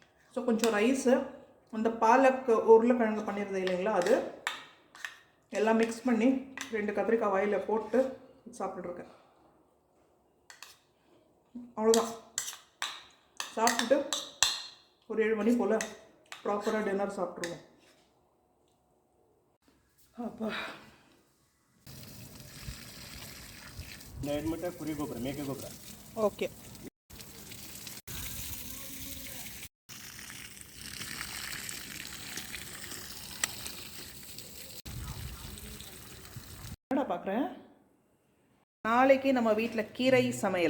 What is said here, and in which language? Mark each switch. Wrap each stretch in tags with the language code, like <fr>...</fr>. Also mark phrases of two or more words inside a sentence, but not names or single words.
<ta>ஸோ கொஞ்சம் ரைஸு, அந்த பாலக்கு உருளைக்கிழங்கு பண்ணியிருந்தது இல்லைங்களா, அது எல்லாம் மிக்ஸ் பண்ணி 2 கத்திரிக்காய் வாயில் போட்டு சாப்பிட்டுருக்கேன். அவ்வளோதான். சாப்பிட்டுட்டு ஒரு 7 மணி போல் ப்ராப்பராக டின்னர் சாப்பிட்ருவோம். அப்பா</ta> <kn>ಕುರಿ ಗೊಬ್ಬರ, ಮೇಕೆ ಗೊಬ್ಬರ.</kn> <ta>ஓகே. என்னடா பார்க்குறேன்? நாளைக்கு நம்ம வீட்டில் கீரை சமையல்.</ta>